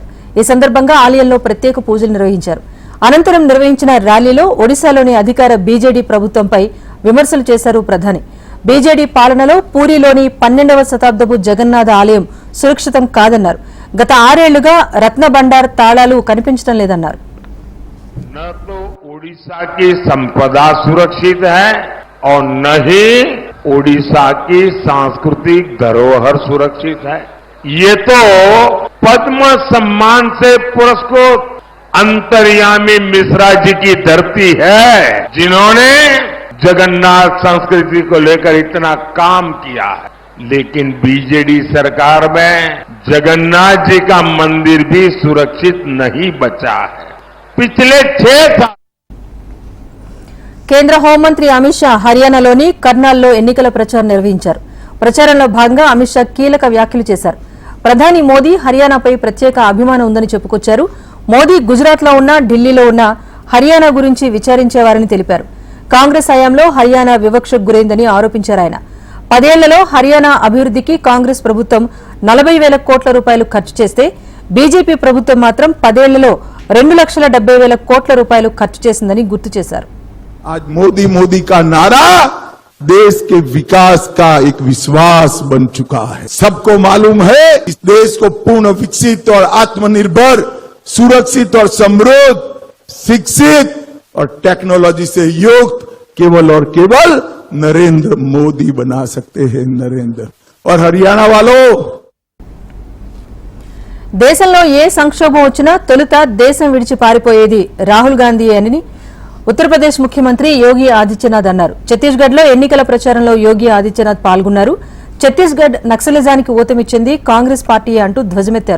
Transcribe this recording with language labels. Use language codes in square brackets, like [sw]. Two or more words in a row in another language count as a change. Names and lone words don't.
[te] ఈ సందర్భంగా ఆలయంలో ప్రత్యేక పూజలు నిర్వహించారు. అనంతరం నిర్వహించిన ర్యాలీలో ఒడిశాలోని అధికార బీజేడీ ప్రభుత్వంపై విమర్శలు చేశారు ప్రధాని. బీజేడీ పాలనలో పూరీలోని 12వ శతాబ్దపు జగన్నాథ ఆలయం సురక్షితం కాదన్నారు. గత 6 ఏళ్లుగా రత్న బండార్ తాళాలు కనిపించడం లేదన్నారు. [hi] न तो ओडिशा की संपदा सुरक्षित है और न ही ओडिशा की सांस्कृतिक धरोहर सुरक्षित है. ये तो पद्म सम्मान से पुरस्कृत अंतर्यामी मिश्रा जी की धरती है, जिन्होंने जगन्नाथ संस्कृति को लेकर इतना काम किया है. लेकिन बीजेडी सरकार में जगन्नाथ जी का मंदिर भी सुरक्षित नहीं बचा है. पिछले 6 साल [te] కేంద్ర హోంమంత్రి అమిత్ షా హర్యానాలోని కర్నాల్లో ఎన్నికల ప్రచారం నిర్వహించారు. ప్రచారంలో భాగంగా అమిత్ షా కీలక వ్యాఖ్యలు చేశారు. ప్రధాని మోదీ హర్యానాపై ప్రత్యేక అభిమానం ఉందని చెప్పుకొచ్చారు. మోదీ గుజరాత్లో ఉన్నా, ఢిల్లీలో ఉన్నా హర్యానా గురించి విచారించేవారని తెలిపారు. కాంగ్రెస్ హయాంలో హర్యానా వివక్షకు గురైందని ఆరోపించారు ఆయన. 10 ఏళ్లలో హర్యానా అభివృద్ధికి కాంగ్రెస్ ప్రభుత్వం 40,000 కోట్ల రూపాయలు ఖర్చు చేస్తే బీజేపీ ప్రభుత్వం మాత్రం 10 ఏళ్లలో 2,70,000 కోట్ల రూపాయలు ఖర్చు చేసిందని గుర్తు చేశారు. [hi] आज मोदी का नारा देश के विकास का एक विश्वास बन चुका है. सबको मालूम है इस देश को पूर्ण विकसित और आत्मनिर्भर, सुरक्षित और समृद्ध, शिक्षित और टेक्नोलॉजी से युक्त केवल और केवल नरेंद्र मोदी बना सकते हैं. नरेंद्र और हरियाणा वालों, [te] దేశంలో ఏ సంక్షోభం వచ్చినా తొలుత దేశం విడిచి పారిపోయేది రాహుల్ గాంధీ అని ఉత్తరప్రదేశ్ ముఖ్యమంత్రి యోగి ఆదిత్యనాథ్ అన్నారు. ఛత్తీస్గఢ్లో ఎన్నికల ప్రచారంలో యోగి ఆదిత్యనాథ్ పాల్గొన్నారు. ఛత్తీస్గఢ్ నక్సలిజానికి ఊతమిచ్చింది కాంగ్రెస్ పార్టీ అంటూ ధ్వజమెత్తారు.